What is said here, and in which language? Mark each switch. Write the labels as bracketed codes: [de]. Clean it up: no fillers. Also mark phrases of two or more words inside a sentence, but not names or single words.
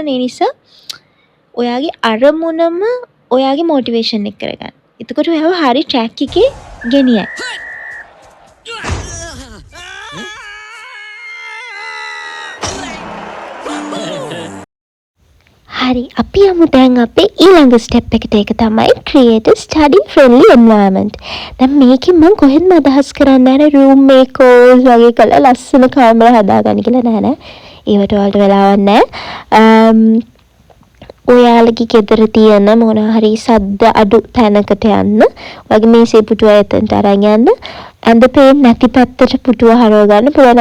[si] ඒ නිසා ඔයාගේ අරමුණම ඔයාගේ මොටිවේෂන් එක කරගන්න. එතකොට ඔයාව හරි ට්‍රැක් එකේ ගෙනියයි. හරි අපි යමු දැන් අපේ ඊළඟ ස්ටෙප් එකට. ඒක තමයි [en] create a study friendly environment. [si] දැන් මේකෙන් මම කොහෙන්ම අදහස් කරන්නේ නැහැ [en] room makers [si] වගේ කළා ලස්සන කාමර හදාගන්න කියලා නෑ. ඒවට වලට වෙලාවක් නැහැ. ඔයාලගේ ගෙදර තියෙන මොන හරි සද්ද අඩු තැනකට යන්න. ඔයාගේ මේසේ පුටුව එතනට අරන් යන්න. ඇඳ පේන්නේ නැති පැත්තට පුටුව හරව ගන්න පුළුවන්.